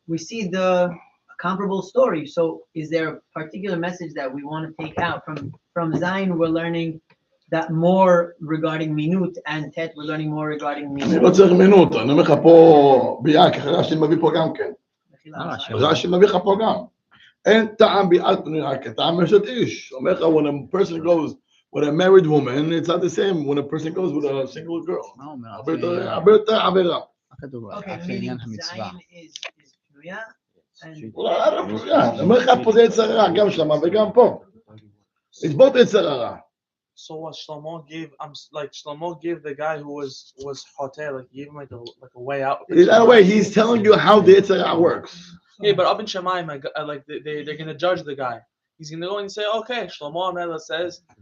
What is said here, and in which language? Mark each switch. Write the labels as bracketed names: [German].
[English] We see the comparable story. So is there a particular message that we want to take out from Zayin? We're learning that more regarding minut, and Tet we're learning more regarding minut. [Hebrew] אני לא צריך מינות, אני אומר לך פה ביאה, כי רש"י מביא פה גם כן. רש"י מביא לך פה גם. אין טעם ביאת פנייה, כטעם אשת איש. אומר לך, [English] when a person goes with a married woman, it's not the same when a person goes with a single girl. [Hebrew] הרבה יותר עבירה. [English] Okay, meaning Zayin is פנויה. [Hebrew] אני אומר לך פה זה יצר הרע, גם שלמה וגם פה. לצבור את היצר הרע. [English] So what Shlomo gave the guy who was hotel, like gave him like a way out. In a way, he's telling you how the Yitzhak works. Yeah, but up in Shemaim, like they're gonna judge the guy. He's gonna go and say, okay, Shlomo Amela says.